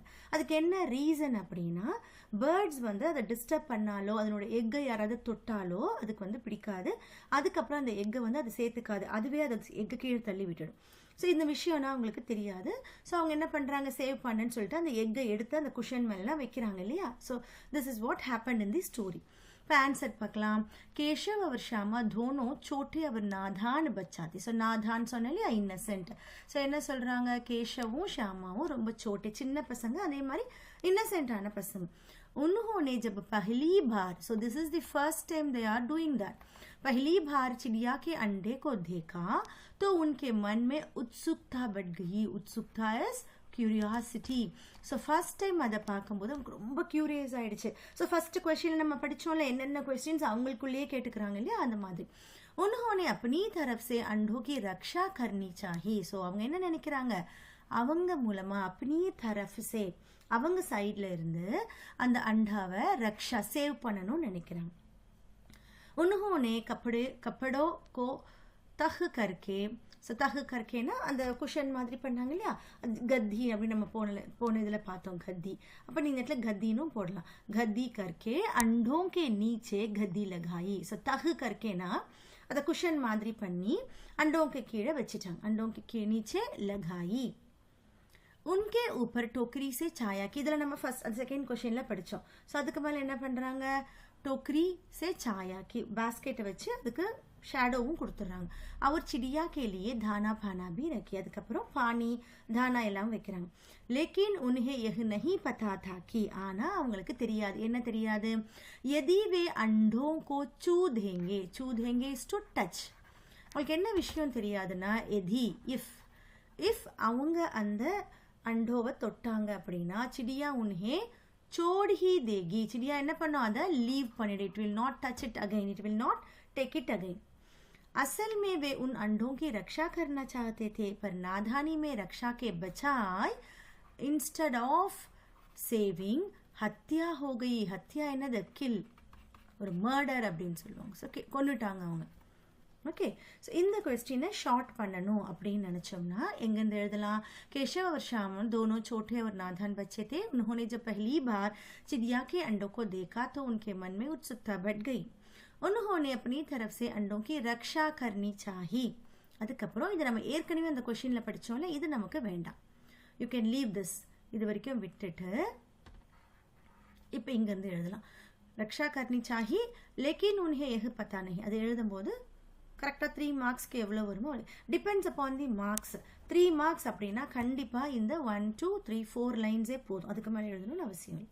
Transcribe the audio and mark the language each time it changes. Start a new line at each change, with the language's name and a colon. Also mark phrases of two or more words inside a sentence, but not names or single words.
Tamil: அதுக்கு என்ன ரீசன் அப்படின்னா, பேர்ட்ஸ் வந்து அதை டிஸ்டர்ப் பண்ணாலோ அதனோட எக்கை யாராவது தொட்டாலோ அதுக்கு வந்து பிடிக்காது, அதுக்கப்புறம் அந்த எக்கை வந்து அது சேர்த்துக்காது, அதுவே அதை எக்கை கீழே தள்ளி விட்டுடும். ஸோ இந்த விஷயம்னா அவங்களுக்கு தெரியாது. ஸோ அவங்க என்ன பண்ணுறாங்க, சேவ் பண்ணுன்னு சொல்லிட்டு அந்த எக்கை எடுத்து அந்த குஷன் மேலாம் வைக்கிறாங்க இல்லையா.
English: So this is what happen in the story.
Tamil: இப்போ ஆன்சர் பார்க்கலாம்.
Hindi: केशव और शामा दोनों छोटे और नादान बच्चे थे.
Tamil: ஸோ நாதான் சொன்னா இல்லையா இன்னசென்ட். ஸோ என்ன சொல்கிறாங்க, கேஷவும் ஷாமாவும் ரொம்ப சோட்டே சின்ன பசங்க, அதே மாதிரி இன்னசென்ட்டான பசங்க.
Hindi: उन्होंने जब पहली बार,
English: so this is the first time they are doing that,
Hindi: पहली बार चिड़िया के अंडे को देखा तो उनके मन में उत्सुकता बढ़ गई.
English: उत्सुकता is curiosity.
Tamil: ஸோ
English: first time
Tamil: அதை பார்க்கும்போது நமக்கு ரொம்ப க்யூரியஸ் ஆகிடுச்சு. ஸோ ஃபர்ஸ்ட் கொஸ்டின் நம்ம படித்தோம்ல என்னென்ன கொஸ்டின்ஸ் அவங்களுக்குள்ளேயே கேட்டுக்கிறாங்க இல்லையா, அந்த மாதிரி.
Hindi: उन्होंने अपनी तरफ से अंडों की रक्षा करनी चाहिए.
Tamil: ஸோ அவங்க என்ன நினைக்கிறாங்க, அவங்க மூலமாக
Hindi: अपनी तरफ से
Tamil: அவங்க சைடில் இருந்து அந்த அண்டாவை ரக்ஷா சேவ் பண்ணணும்னு நினைக்கிறாங்க.
Hindi: उन्होंने कपड़ों को तह करके,
Tamil: ஸோ
Hindi: तह करके ना
Tamil: அந்த குஷன் மாதிரி பண்ணாங்க இல்லையா, கத்தி அப்படின்னு நம்ம போன இதில் பார்த்தோம் கத்தி. அப்போ நீங்கள் இடத்துல கத்தினும் போடலாம்.
Hindi: गद्दी करके अंडों के नीचे गद्दी लगाई.
Tamil: ஸோ
Hindi: तह करके ना
Tamil: அதை குஷன் மாதிரி பண்ணி அண்டோங்க கீழே வச்சுட்டாங்க.
Hindi: अंडों के नीचे लगाई. उनके ऊपर टोकरी से छाया की.
Tamil: இதில் நம்ம
English: first second
Tamil: கொஷனில் படித்தோம். ஸோ அதுக்கு மேலே என்ன பண்ணுறாங்க,
Hindi: टोकरी से छाया की
Tamil: बास्केट வச்சு அதுக்கு ஷேடோவும் கொடுத்துட்றாங்க.
Hindi: அவர் चिड़िया के लिए दाना पाना भी रखी.
Tamil: அதுக்கப்புறம்
Hindi: पानी दाना
Tamil: எல்லாம் வைக்கிறாங்க.
Hindi: लेकिन उन्हें यह नहीं पता था कि,
Tamil: ஆனால் அவங்களுக்கு தெரியாது, என்ன தெரியாது,
Hindi: यदि वे अंडों को छू देंगे
English: is to touch.
Tamil: அவங்களுக்கு என்ன விஷயம் தெரியாதுன்னா, எதி இஃப் அவங்க அந்த அண்டோவை தொட்டாங்க அப்படின்னா
Hindi: चिड़िया उन्हें छोड़ ही देगी.
Tamil: चिड़िया என்ன பண்ணும், அதை லீவ் பண்ணிடு.
English: It will not touch it again, it will not take it again.
Hindi: असल में वे उन अंडों की रक्षा करना चाहते थे, पर नादानी में रक्षा के बचाए
English: instead of saving
Hindi: हत्या हो गई.
Tamil: हत्या என்னது, கில், ஒரு மர்டர் அப்படின்னு சொல்லுவாங்க. ஸோ கொன்னுட்டாங்க அவங்க. ஓகே, ஸோ இந்த क्वेश्चन ஷார்ட் பண்ணணும் அப்படின்னு நினச்சோம்னா எங்கேருந்து எழுதலாம்,
Hindi: केशव और श्याम दोनों छोटे और नादान बच्चे थे. उन्होंने जब पहली बार चिड़िया के अंडों को देखा तो उनके मन में उत्सुकता बढ़ गई. उन्होंने अपनी तरफ से अंडों की रक्षा करनी चाहिए.
Tamil: அதுக்கப்புறம் இது நம்ம ஏற்கனவே அந்த கொஷினில் படித்தோம்ல, இது நமக்கு வேண்டாம்.
English: You can leave this,
Tamil: இது வரைக்கும் விட்டுட்டு இப்போ இங்கேருந்து எழுதலாம்.
Hindi: रक्षा करनी चाही लेकिन उन्हें यह पता नहीं.
Tamil: அது எழுதும்போது கரெக்டாக 3 மார்க்ஸ்க்கு எவ்வளோ வருமோ
English: depends upon the marks.
Tamil: 3 மார்க்ஸ் அப்படின்னா கண்டிப்பாக இந்த 1 2 3 4 லைன்ஸே போதும், அதுக்கு மேலே எழுதணும்னு அவசியம் இல்லை.